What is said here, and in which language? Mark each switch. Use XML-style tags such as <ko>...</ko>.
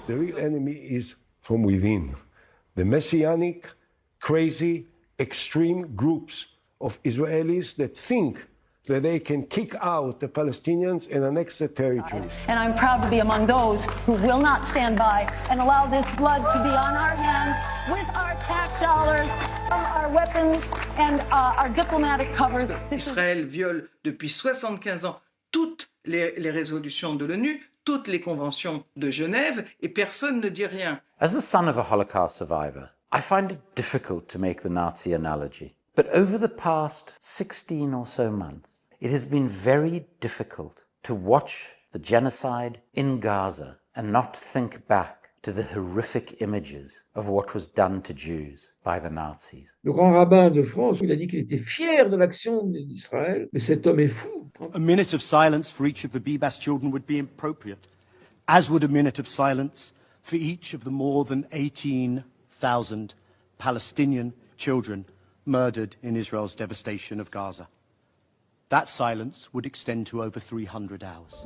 <en>The real enemy is from within. The messianic, crazy, extreme groups of Israelis that think that they can kick out the Palestinians and annex their territories. And I'm proud to be among those who will not stand by and allow this blood to be on our hands with our tax dollars, our weapons and our diplomatic covers.</en> <fr>Israël viole depuis 75 ans toutes les résolutions de l'ONU, toutes les conventions de Genève, et personne ne dit rien.</fr> <en>As the son of a Holocaust survivor, I find it difficult to make the Nazi analogy. But over the past 16 or so months, it has been very difficult to watch the genocide in Gaza and not think back to the horrific images of what was done to Jews by the Nazis.</en> <fr>Le grand rabbin de France, il a dit qu'il était fier de l'action d'Israël, mais cet homme est fou.</fr> <en>A minute of silence for each of the Bibas children would be appropriate, as would a minute of silence for each of the more than 18,000 Palestinian children murdered in Israel's devastation of Gaza. That silence would extend to over 300 hours.</en>